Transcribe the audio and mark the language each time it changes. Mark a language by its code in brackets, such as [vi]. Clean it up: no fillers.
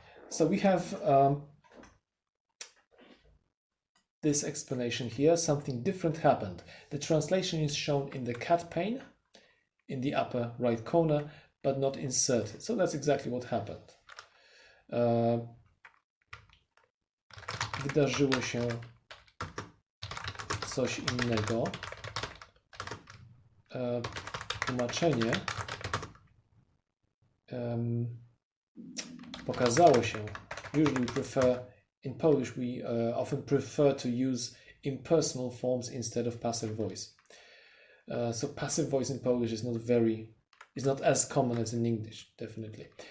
[en] So we have this explanation here. Something different happened. The translation is shown in the cat pane in the upper right corner, but not inserted. So that's exactly what happened. [pl] Wydarzyło się coś innego. Tłumaczenie pokazało się. [en] Usually we prefer, in Polish we often prefer to use impersonal forms instead of passive voice. So passive voice in Polish is not as common as in English, definitely.